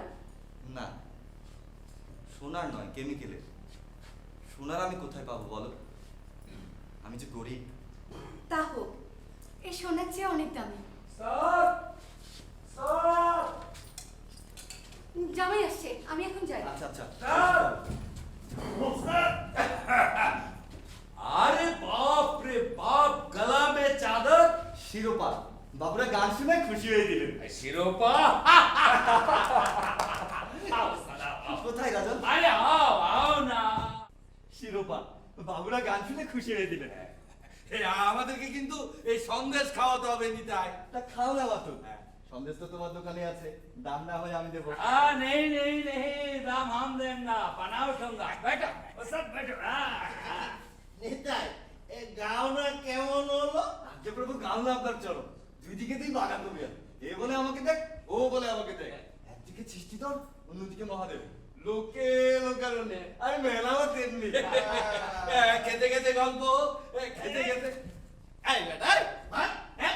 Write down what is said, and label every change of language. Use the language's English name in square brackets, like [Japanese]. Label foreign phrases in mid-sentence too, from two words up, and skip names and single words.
[Bangla] না, সোনার নয়, কেমিক্যালের। সোনার আমি কোথায় পাবো বলো? আমি যে গরিব। তা হোক, এই সোনার চেয়ে অনেক দামি। জামাই আসছে, আমি এখন যাই। আচ্ছা আচ্ছা। [Hindi] अरे बाप रे बाप, गला में चादर, [Bangla] শিরোপা, বাবুরা গান শুনে খুশি হয়ে দিলেন। [Hindi] शिरोपा। आओ साला, आओ। [Bangla] কোথায় রাজন? [Hindi] अरे आओ आओ ना। [Bangla] শিরোপা, বাবুরা গান শুনে খুশি হয়ে দিলেন। আমাদেরকে কিন্তু এই সন্দেশ খাওয়াতে হবে নিতাই। তা খাও না বাতু। সন্দেশ তো তোমার দোকানে আছে, দাম না হয় আমি দেবো। [Hindi] नहीं नहीं नहीं, दाम हम देंगे, पना उठूंगा। बैठो, वो सब बैठो। [Bangla] নিতাই, এ গাওনা কেমন হলো? আজকে প্রভু গান না আপনার চলো, দুই দিকেতেই বাগা তুমি। এ বলে আমাকে দেখ, ও বলে আমাকে দেখ। একদিকে সৃষ্টিধর, অন্যদিকে মহাদেব। লোকে লোকারণ্যে, আর মেলাও তেমনি। খেতে খেতে গল্প, খেতে খেতে এই বেটা, হ্যাঁ?